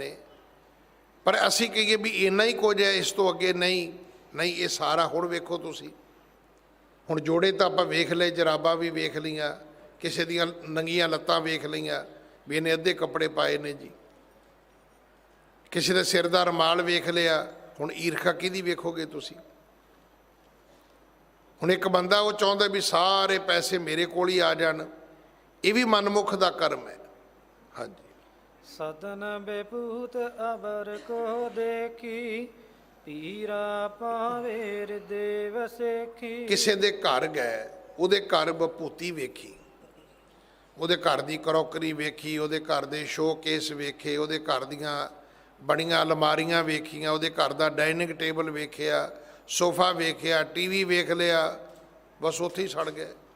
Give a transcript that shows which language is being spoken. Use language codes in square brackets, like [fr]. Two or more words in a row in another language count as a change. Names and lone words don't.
[pa] ਪਰ ਅਸੀਂ ਕਹੀਏ ਵੀ ਇੰਨਾ ਹੀ ਕੁਝ ਹੈ, ਇਸ ਤੋਂ ਅੱਗੇ ਨਹੀਂ, ਨਹੀਂ ਇਹ ਸਾਰਾ ਹੁਣ ਵੇਖੋ ਤੁਸੀਂ, ਹੁਣ ਜੋੜੇ ਤਾਂ ਆਪਾਂ ਵੇਖ ਲਏ, ਜਰਾਬਾਂ ਵੀ ਵੇਖ ਲਈਆਂ, ਕਿਸੇ ਦੀਆਂ ਨੰਗੀਆਂ ਲੱਤਾਂ ਵੇਖ ਲਈਆਂ ਵੀ ਇਹਨੇ ਅੱਧੇ ਕੱਪੜੇ ਪਾਏ ਨੇ ਜੀ, ਕਿਸੇ ਦੇ ਸਿਰ ਦਾ ਰੁਮਾਲ ਵੇਖ ਲਿਆ। ਹੁਣ ਈਰਖਾ ਕਿਹਦੀ ਵੇਖੋਗੇ ਤੁਸੀਂ? ਹੁਣ ਇੱਕ ਬੰਦਾ ਉਹ ਚਾਹੁੰਦਾ ਵੀ ਸਾਰੇ ਪੈਸੇ ਮੇਰੇ ਕੋਲ ਹੀ ਆ ਜਾਣ, ਇਹ ਵੀ ਮਨਮੁਖ ਦਾ ਕਰਮ ਹੈ। ਹਾਂਜੀ, ਸਦਨ ਬੇਪੂਤ ਅਬਰ ਕੋ ਦੇਖੀ, ਪੀਰਾ ਪਾਵੇਰ ਦੇਵ ਸੇਖੀ। ਕਿਸੇ ਦੇ ਘਰ ਗਏ, ਉਹਦੇ ਘਰ ਬਭੂਤੀ ਵੇਖੀ, ਉਹਦੇ ਘਰ ਦੀ ਕਰੋਕਰੀ ਵੇਖੀ, ਉਹਦੇ ਘਰ ਦੇ ਸ਼ੋਕੇਸ ਵੇਖੇ, ਉਹਦੇ ਘਰ ਦੀਆਂ ਬਣੀਆਂ ਅਲਮਾਰੀਆਂ ਵੇਖੀਆਂ, ਉਹਦੇ ਘਰ ਦਾ [en] dining table [pa] ਵੇਖਿਆ, ਸੋਫਾ ਵੇਖਿਆ, ਟੀਵੀ ਵੇਖ ਲਿਆ, ਬਸ ਉੱਥੇ ਹੀ ਸੜ ਗਏ।